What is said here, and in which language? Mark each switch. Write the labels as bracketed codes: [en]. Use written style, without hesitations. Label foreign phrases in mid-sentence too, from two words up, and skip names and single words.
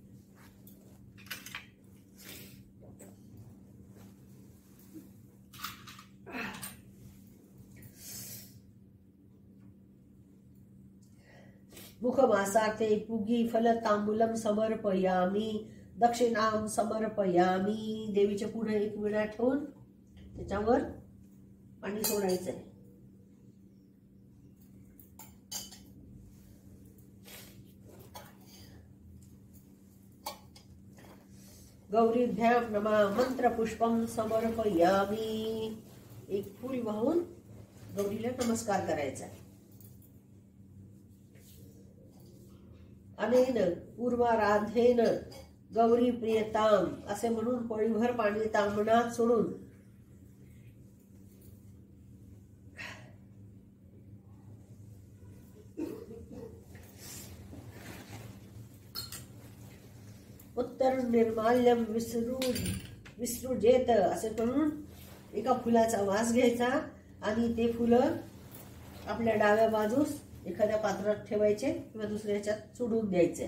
[sa] मुखमासार्थे पुगी फलतांबूलम समर्पयामि. दक्षिणां समर्पयामि. [mr] देवीच्या पुढे एक विडा ठेवून त्याच्यावर पाणी सोडायचंय. [sa] गौरीभ्यां नमः. मंत्रपुष्पं समर्पयामि. [mr] एक फूल वाहून गौरीला नमस्कार करायचा. [sa] अनेन पूर्वाराधेन गौरी प्रियताम [mr] असे म्हणून पळीभर पाणी तांबणात सोडून [sa] उत्तर निर्माल्यम विसृजेत [mr] असे म्हणून एका फुलाचा वास घ्यायचा आणि ते फुलं आपल्या डाव्या बाजूस एखाद्या पात्रात ठेवायचे किंवा दुसऱ्या ह्याच्यात सोडून द्यायचे.